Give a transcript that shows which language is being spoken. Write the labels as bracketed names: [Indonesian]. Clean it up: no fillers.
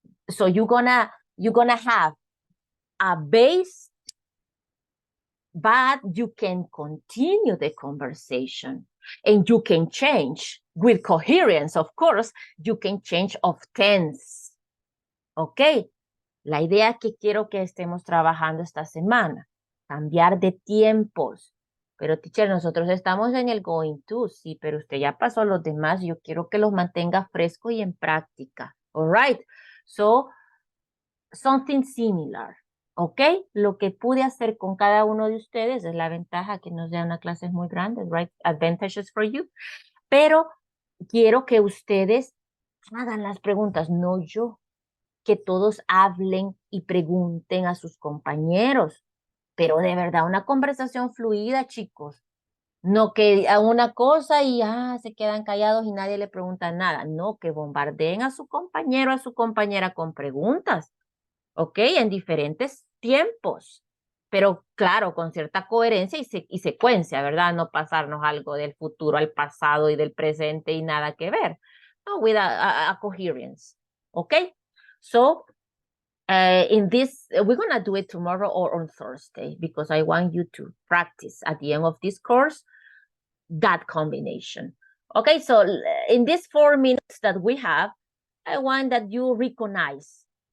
[English] So you're gonna have a base, but you can continue the conversation, and you can change with coherence, of course. You can change of tense, okay? [Spanish] La idea que quiero que estemos trabajando esta semana, cambiar de tiempos. Pero, teacher, nosotros estamos en el going to, sí, pero usted ya pasó los demás. Yo quiero que los mantenga fresco y en práctica. [English] All right. So, something similar. ¿Ok? [Spanish] Lo que pude hacer con cada uno de ustedes es la ventaja que nos dan una clase muy grande, right? [English] Advantages for you. [Spanish] Pero quiero que ustedes hagan las preguntas, no yo. Que todos hablen y pregunten a sus compañeros. Pero de verdad, una conversación fluida, chicos. No que a una cosa y se quedan callados y nadie le pregunta nada. No, que bombardeen a su compañero, a su compañera con preguntas. ¿Ok? En diferentes tiempos. Pero claro, con cierta coherencia y secuencia, ¿verdad? No pasarnos algo del futuro al pasado y del presente y nada que ver. [English] No, with a coherence. ¿Ok? So, in this, we're going to do it tomorrow or on Thursday, because I want you to practice at the end of this course that combination. Okay, so in these 4 minutes that we have, I want that you recognize.